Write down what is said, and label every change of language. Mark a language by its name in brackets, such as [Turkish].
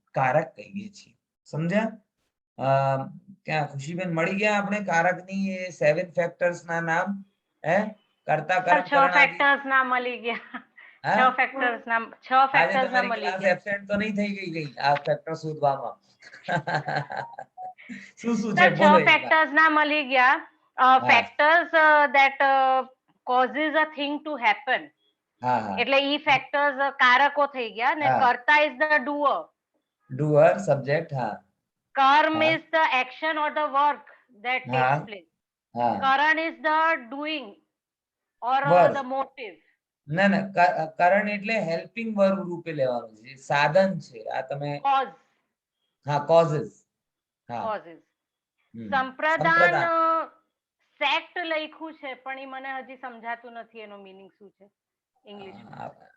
[Gujarati] કારક કહીએ છીએ. સમજ્યા? ત્યાં ખુશીબેન મળી ગયા આપણે કારકની 7 ફેક્ટર્સ ના નામ? કરતા કર્મ 6 ફેક્ટર્સ ના મળી ગયા. 6 ફેક્ટર્સ ના મળી ગયા. એબ્સેન્ટ તો નહીં થઈ ગઈ આ ફેક્ટર શોધવામાં? શું છે? 6 ફેક્ટર્સ ના મળી ગયા. [English] Factors that causes a thing to happen. [Gujarati] એટલે ઈ ફેક્ટર્સ કારકો થઈ ગયા. ને કર્તા [English] is the doer subject. કર્મ is the action or the work that takes place. karan is the doing or the motive. [Gujarati] ના કરણ એટલે હેલ્પિંગ વર્બ રૂપે લેવાનું છે, સાધન છે. આ તમે causes. સંપ્રદાન સેક્ટ લખ્યું છે પણ એ મને હજી સમજાતું નથી એનો મીનિંગ શું છે ઇંગ્લિશમાં.